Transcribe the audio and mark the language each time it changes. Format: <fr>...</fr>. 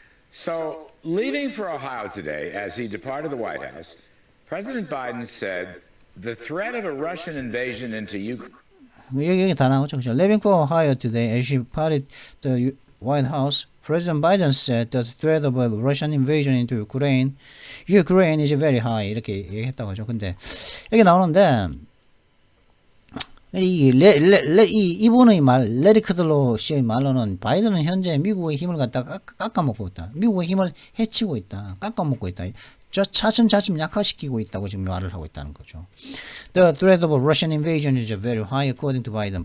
<en>So, leaving for Ohio today, as he departed the White House, President Biden said the threat of a Russian invasion into Ukraine.</en> <ko>여기 다 나오죠. 그죠?</ko> <en>Leaving for Ohio today, as he departed the White House, President Biden said the threat of a Russian invasion into Ukraine is very high.</en> <ko>이렇게 얘기했다고 하죠. 근데 여기 나오는데 이분의 레리 크들로 씨의 말로는 바이든은 현재 미국의 힘을 갖다가 깎아먹고 있다. 미국의 힘을 해치고 있다. 깎아먹고 있다. 차츰 약화시키고 있다고 지금 말을 하고 있다는 거죠.</ko> <en>The threat of Russian invasion is very high according to Biden.</en>